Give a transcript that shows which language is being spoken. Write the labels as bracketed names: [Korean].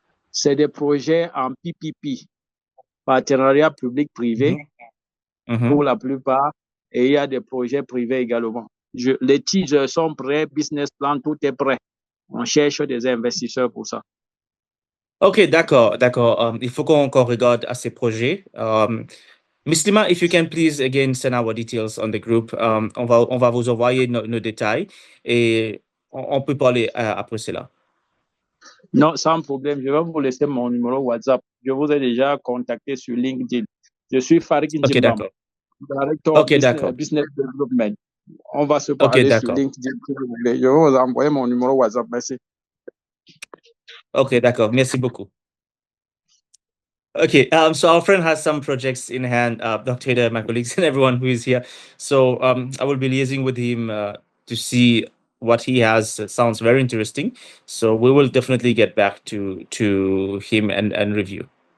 [French] C'est des projets en PPP, partenariat public-privé, pour la plupart, et il y a des projets privés également. Les teasers sont prêts, business plan, tout est prêt. On cherche des investisseurs pour ça. Ok, d'accord. Il faut qu'on regarde à ces projets. [English] Miss Lima, if you can please again send our details on the group. [French] On va vous envoyer nos détails et on peut parler après cela. Non, sans problème. Je vais vous laisser mon numéro WhatsApp. Je vous ai déjà contacté sur LinkedIn. Je suis Farid Njimbam, [English] Director Business Development. [French] On va se parler sur LinkedIn si vous voulez. Je vais vous envoyer mon numéro WhatsApp. Merci. Ok, d'accord. Merci beaucoup. [English] Okay, so our friend has some projects in hand, Dr. Haider, my colleagues, and everyone who is here. So I will be liaising with him to see what he has. Sounds very interesting. So we will definitely get back to him and review.